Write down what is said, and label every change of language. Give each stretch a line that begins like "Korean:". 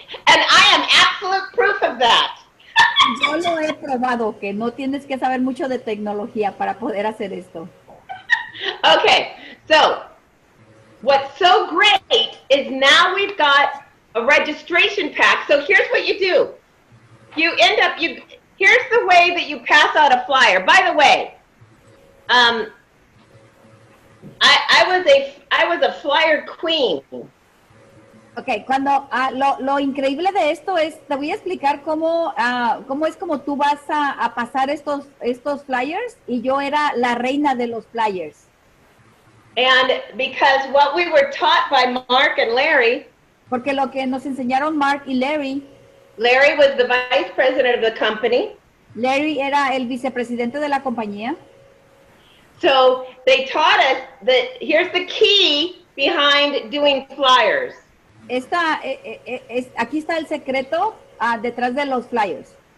English: And I am absolute proof of that.
Spanish: Yo lo he probado, que no tienes que saber mucho de tecnología para poder hacer esto.
English: Okay, so what's so great is now we've got a registration pack. So here's what you do. You end up, here's the way that you pass out a flyer. By the way, I was a flyer queen.
Spanish: Ok, lo increíble de esto es, te voy a explicar cómo es como tú vas a pasar estos flyers, y yo era la reina de los flyers.
English: And because what we were taught by Mark and Larry.
Spanish: Porque lo que nos enseñaron Mark y Larry.
English: Larry was the vice president of the company.
Spanish: Larry era el vicepresidente de la compañía.
English: So they taught us that here's the key behind doing flyers.
Spanish: Aquí está el secreto detrás de los flyers.